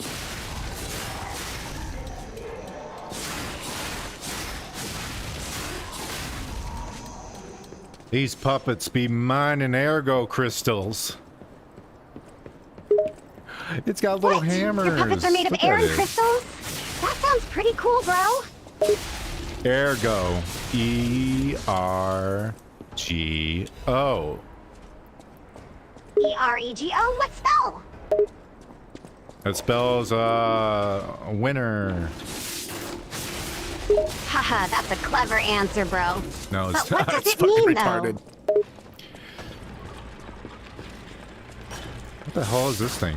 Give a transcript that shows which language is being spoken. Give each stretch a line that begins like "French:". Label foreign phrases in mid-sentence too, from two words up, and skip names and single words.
English: These puppets be mining ergo crystals. It's got little hammers. Your puppets are made of air and crystals? That sounds pretty cool, bro. Ergo. E-R-G-O. E-R-E-G-O? What spell? That spells, winner. Haha, that's a clever answer, bro. No, it's but not. what does It's it mean, retarded. though? What the hell is this thing?